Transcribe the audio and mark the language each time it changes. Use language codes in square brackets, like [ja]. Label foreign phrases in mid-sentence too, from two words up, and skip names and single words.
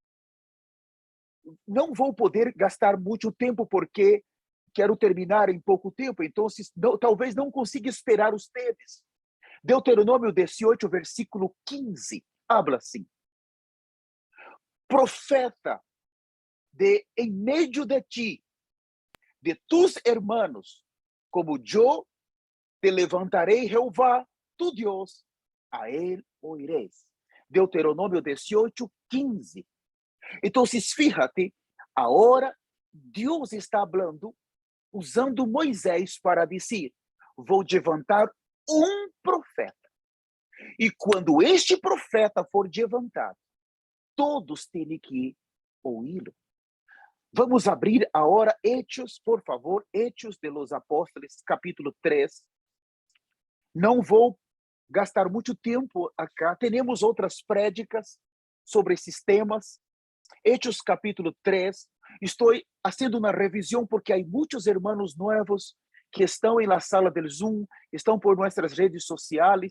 [pt] Não vou poder gastar muito tempo porque quero terminar em pouco tempo, então talvez não consiga esperar vocês. Deuteronômio 18, versículo 15, habla assim: profeta em meio de ti, [es] de tus hermanos, [pt] como eu te levantarei, Jeová, tu Deus, a ele oireis. Deuteronômio 18, 15. Então, fíjate, agora Deus está falando, usando Moisés para dizer: vou levantar um profeta. E quando este profeta for levantado, todos têm que ouvi-lo. Vamos abrir agora Hechos, por favor, Hechos de los Apóstoles, capítulo 3. Não vou gastar muito tempo acá, temos outras prédicas sobre esses temas. Hechos capítulo 3, estou fazendo uma revisão porque há muitos irmãos novos que estão na sala do Zoom, estão por nossas redes sociais.